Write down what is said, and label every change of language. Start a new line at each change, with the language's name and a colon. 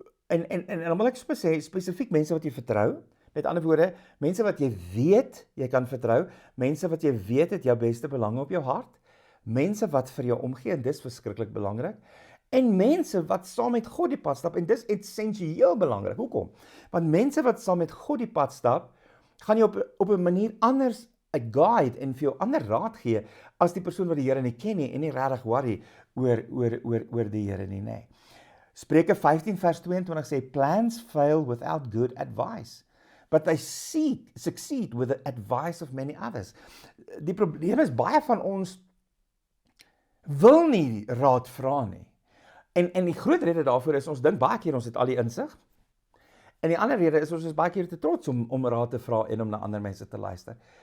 Afrikaans: En dan wil ek sê, spesifiek mense wat jy vertrou, met ander woorde, mense wat jy weet jy kan vertrou, mense wat jy weet het jou beste belange op jou hart, mense wat vir jou omgee, en dis verskriklik belangrik, en mense wat saam met God die pad stap, en dis essensieel belangrik. Hoekom? Want mense wat saam met God die pad stap, gaan jy op 'n manier anders 'n guide en vir jou ander raad gee as die persoon wat die Here nie ken nie en nie regtig worry oor die Here nie, nê. Spreuke 15 vers 22 sê,
English: plans fail without good advice, but they succeed with the advice of many others.
Afrikaans: Die probleem is, baie van ons wil nie raad vra nie. En die groot rede daarvoor is, ons dink baie keer ons het al die insig, en die ander rede is, ons is baie keer te trots om raad te vra en om na ander mense te luister.